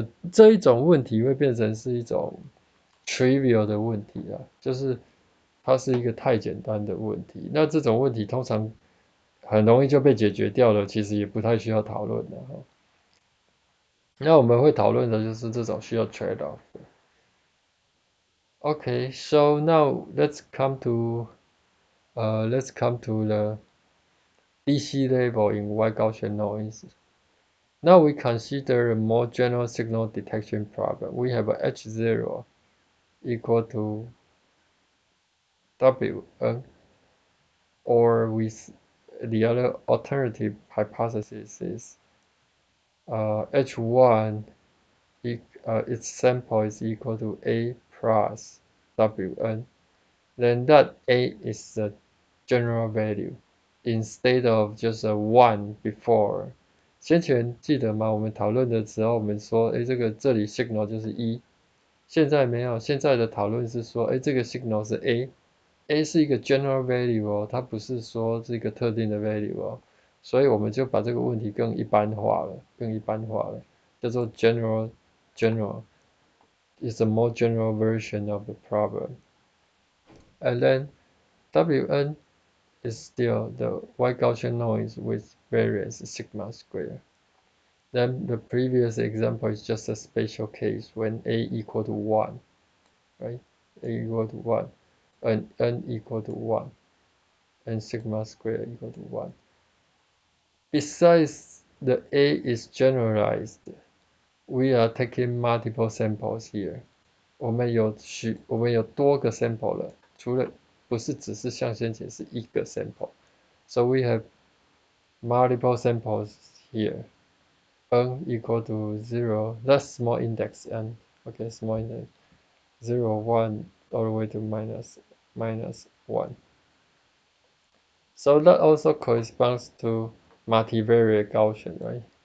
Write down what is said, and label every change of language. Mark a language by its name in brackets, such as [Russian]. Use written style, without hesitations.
[Chinese] 这一种问题会变成是一种 trivial 的问题啊，就是它是一个太简单的问题，那这种问题通常很容易就被解决掉了，其实也不太需要讨论的哈。那我们会讨论的就是这种需要 trade off 的。 [English] Okay, so now let's come to the DC level in wide Gaussian noise. Now we consider a more general signal detection problem. We have a H0 equal to Wn, or with the other alternative hypothesis is H1 its sample is equal to A plus Wn. Then that A is the general value instead of just a 1 before. [Chinese] 先前记得吗？我们讨论的时候，我们说，诶，这里 signal 就是1，现在没有，现在的讨论是说，诶，这个 signal 是 A 是一个 general value 哦，它不是说是一个特定的 value 哦，所以我们就把这个问题更一般化了，叫做 [English] general is a more general version of the problem. And then Wn is still the white Gaussian noise with variance sigma square. Then the previous example is just a special case when A equal to 1, right? A equal to 1 and N equal to 1 and sigma square equal to 1. Besides the A is generalized, we are taking multiple samples here. [Chinese] 我们有多个 sample 了，除了不是只是像先前是一个 sample. [English] So we have multiple samples here. N equal to 0, that's small index n. Okay, small index 0, 1, all the way to minus 1. So that also corresponds to multivariate Gaussian, right?